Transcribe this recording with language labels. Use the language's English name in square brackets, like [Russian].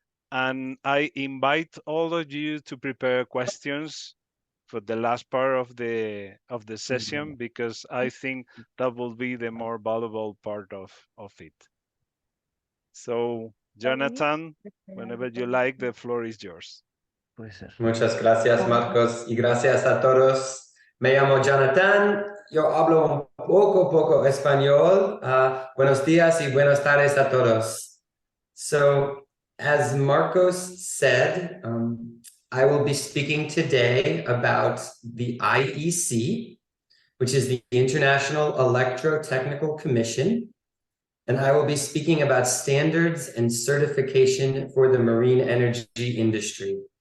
[English] And I invite all of you to prepare questions for the last part of the session, because I think that will be the more valuable part of it. So, Jonathan, whenever you like, the floor is yours. [Spanish] Muchas gracias, Marcos, y gracias a todos. Me llamo Jonathan, yo hablo un poco español. Buenos días y buenas tardes a todos. [English] So, as Marcos said, I will be speaking today about the IEC, which is the International Electrotechnical Commission, and I will be speaking about standards and certification for the marine energy industry.